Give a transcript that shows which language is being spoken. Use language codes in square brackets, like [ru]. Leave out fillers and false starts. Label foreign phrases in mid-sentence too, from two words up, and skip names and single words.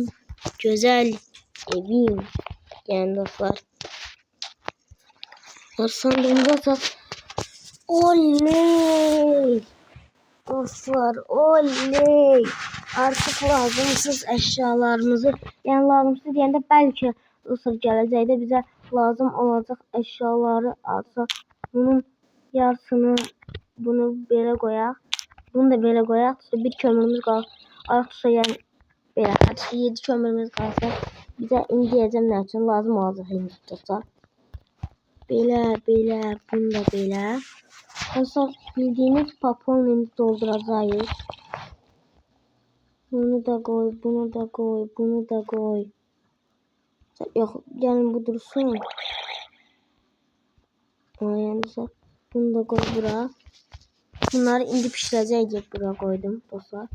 [tr] Güzel evim. Yani dostlar. Sandığımıza da oley. [az] Dostlar oley. Artık lazımsız eşyalarımızı yani lazımsız deyəndə belki dostlar gələcəkdə bizə lazım olacak eşyaları alsa bunun yarısını bunu belə qoyaq. Bunu da belə qoyaq. Bir kömürümüz qalır. Artıqsa yəni belə 7 kömürümüz qalsa bizə indi deyəcəm nə üçün lazım olacaq indi dostlar. Belə, bunu da belə. Dostlar bildiğiniz papon indi dolduracağız. [tr] Bunu da koy, bunu da koy, bunu da koy. Yok gelin bu dursun. Yani dostlar bunu da koy buraya. [az] Bunları indi pişirəcəyik [tr] buraya koydum [az] dostlar.